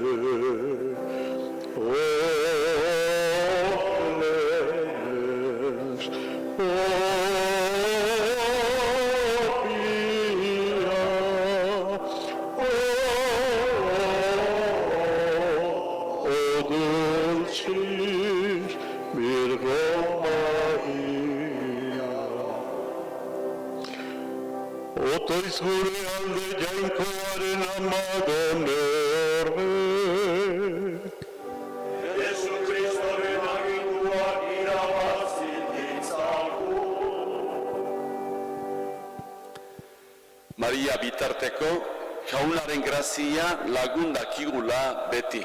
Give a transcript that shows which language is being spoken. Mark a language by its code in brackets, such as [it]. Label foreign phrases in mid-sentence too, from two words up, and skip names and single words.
[la] O clemens, o pia, o dulcis Virgo Maria. [eu] Otoiz gure alde jainkoaren amagon errek. Jesu Kristoren aginduak irabazi ditzagu. Maria bitarteko jaunaren grazia lagun dakigula beti.